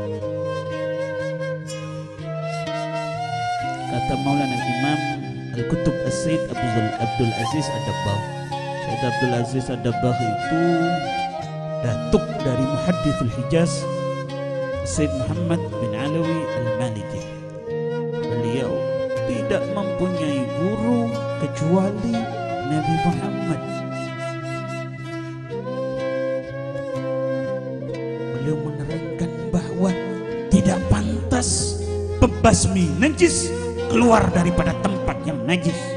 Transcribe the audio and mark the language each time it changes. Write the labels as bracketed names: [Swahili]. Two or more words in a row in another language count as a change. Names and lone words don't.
[Indonesian] Kata Maulana Imam Al-Qutb As-Sayyid Abdul Aziz Ad-Dabbagh, Syed Abdul Aziz Ad-Dabbagh itu datuk dari Muhaddithul Hijaz Sayyid Muhammad bin Alawi Al-Maliki. Beliau tidak mempunyai guru kecuali Nabi Muhammad. Beliau menerangkan bahwa tidak pantas pembasmi najis keluar daripada tempat yang najis.